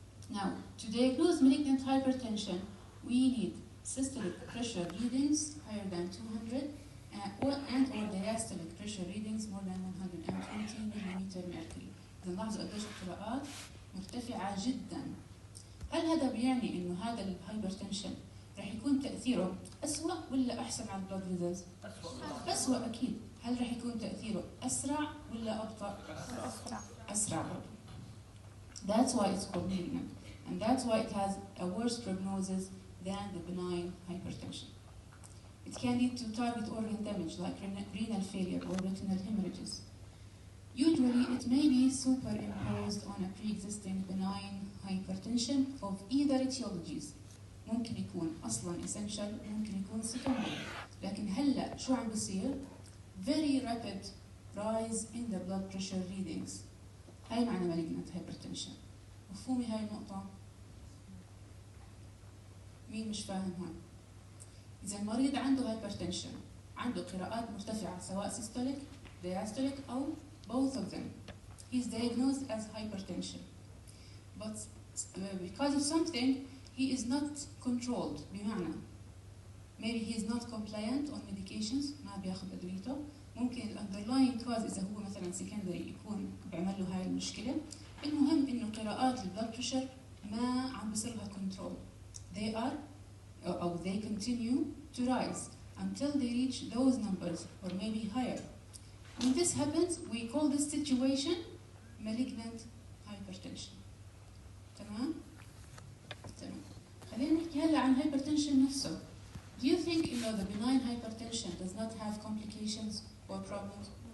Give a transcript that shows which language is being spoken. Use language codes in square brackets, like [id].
[en] Now, to diagnose malignant hypertension, we need systolic pressure readings higher than 200 or diastolic pressure readings more than 120 millimeter mercury. [ar] إذا نلاحظوا قديش القراءات مرتفعة جدا. هل هذا بيعني إنه هذا الهايبرتنشن رح يكون تأثيره أسوأ ولا أحسن على البلاد فيزلز؟ أسوأ أكيد. هل رح يكون تأثيره أسرع ولا أبطأ؟ أسرع. [en] That's why it's called malignant. And that's why it has a worse prognosis than the benign hypertension. It can lead to target organ damage like renal failure or retinal hemorrhages. Usually, it may be superimposed on a pre-existing benign hypertension of either etiologies. [ar] ممكن يكون أصلاً essential ممكن يكون secondary. لكن هلا شو عم بيصير؟ [en] Very rapid rise in the blood pressure readings. [ar] هاي معنى malignant hypertension. مفهومي هاي النقطة؟ مين مش فاهم هون؟ إذا المريض عنده hypertension عنده قراءات مرتفعة سواء systolic, diastolic أو [en] both of them. He's diagnosed as hypertension. But because of something, he is not controlled. [ar] بمعنى [en] maybe he is not compliant on medications [ar] ما بياخذ أدويته. ممكن underlying cause إذا هو مثلا secondary يكون بيعمل له هاي المشكلة. المهم إنه قراءات البلد بريشر ما عم بيصير لها control. [en] They continue to rise until they reach those numbers or maybe higher. When this happens, we call this situation malignant hypertension. [ar] تمام؟ تمام. خلينا نحكي هلا عن hypertension نفسه. [en] Do you think the benign hypertension does not have complications or problems?